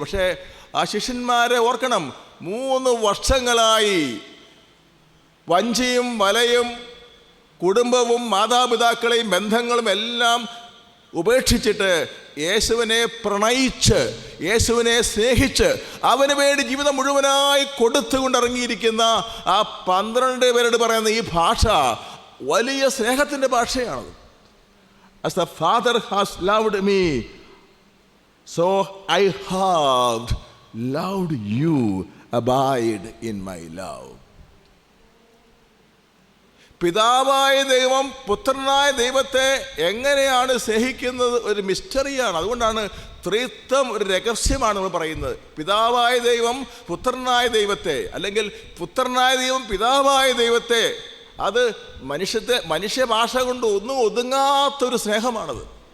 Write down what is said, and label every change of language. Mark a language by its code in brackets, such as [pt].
[ml] പക്ഷേ ആ ശിഷ്യന്മാരെ ഓർക്കണം, 3 വർഷങ്ങളായി വഞ്ചിയും വലയും കുടുംബവും മാതാപിതാക്കളെയും ബന്ധങ്ങളും എല്ലാം ഉപേക്ഷിച്ചിട്ട് യേശുവിനെ പ്രണയിച്ച്, യേശുവിനെ സ്നേഹിച്ച്, അവന് വേണ്ടി ജീവിതം മുഴുവനായി കൊടുത്തുകൊണ്ടിറങ്ങിയിരിക്കുന്ന ആ 12 പേരോട് പറയുന്ന ഈ ഭാഷ വലിയ സ്നേഹത്തിൻ്റെ ഭാഷയാണത്. [en] As the Father has loved me, so I have loved you. Abide in my love. [ml] പിതാവായ ദൈവം പുത്രനായ ദൈവത്തെ എങ്ങനെയാണ് സ്നേഹിക്കുന്നത് ഒരു മിസ്റ്ററിയാണ്. അതുകൊണ്ടാണ് ത്രിത്വം ഒരു രഹസ്യമാണ് നമ്മൾ പറയുന്നത്. പിതാവായ ദൈവം പുത്രനായ ദൈവത്തെ, അല്ലെങ്കിൽ പുത്രനായ ദൈവം പിതാവായ ദൈവത്തെ, അത് മനുഷ്യ ഭാഷ കൊണ്ട് ഒന്നും ഒതുങ്ങാത്തൊരു സ്നേഹമാണത്.